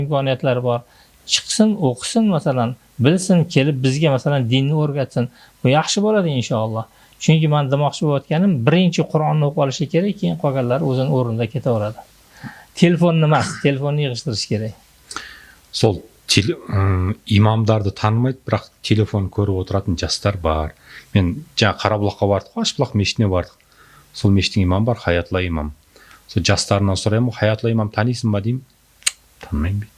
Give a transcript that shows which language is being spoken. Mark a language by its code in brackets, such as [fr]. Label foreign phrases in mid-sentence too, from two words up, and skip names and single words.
[uz] imkoniyatlari bor. Chiqsin, o'qisin masalan, bilsin, kelib bizga masalan dinni o'rgatsin. Bu yaxshi bo'ladi inshaalloh. Chunki men demoqchi bo'layotganim, birinchi Qur'onni o'qib olishi kerak, keyin qolganlari o'zining o'rnida ketaveradi. Telefonni emas, telefonni yig'ishtirish kerak. [kk] Сол имамдарды танымайды, бірақ телефон көріп отыратын жастар бар. Мен жаңа Қарабұлаққа бардық, Ашбұлақ мешітіне бардық. Сол мешіттің имамы бар, Хаятла имам. Сол жастарынан сұраймын, Хаятла имам танисың ба деймін. Танымаймын дейді.